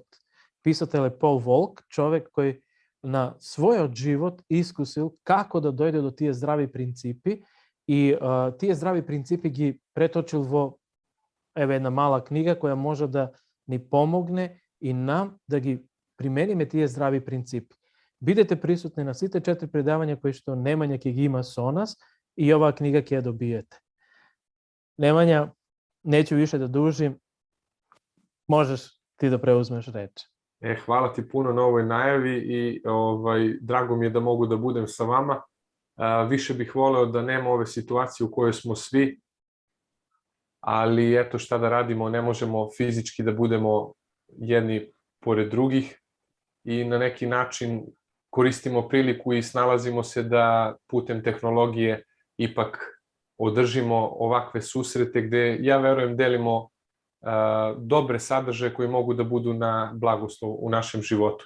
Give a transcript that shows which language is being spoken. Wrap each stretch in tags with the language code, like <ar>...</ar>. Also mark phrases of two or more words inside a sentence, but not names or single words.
<mk>Писател е Пол Волк, човек кој на својот живот искусил како да дојде до тие здрави принципи и тие здрави принципи ги преточил во една мала книга која може да ни помогне и нам да ги примениме тие здрави принципи. Бидете присутни на сите 4 предавања кои што Немања ќе ги има со нас и оваа книга ќе ја добиете. Немања,</mk> <sr>неću više da dužim, možeš ti da preuzmeš reč. Hvala ti puno na ovoj najavi i drago mi je da mogu da budem sa vama. Više bih voleo da nema ove situacije u kojoj smo svi, ali eto šta da radimo, ne možemo fizički da budemo jedni pored drugih i na neki način koristimo priliku i snalazimo se da putem tehnologije ipak održimo ovakve susrete gde, ja verujem, delimo dobre sadržaje koji mogu da budu na blagoslov u našem životu.</sr>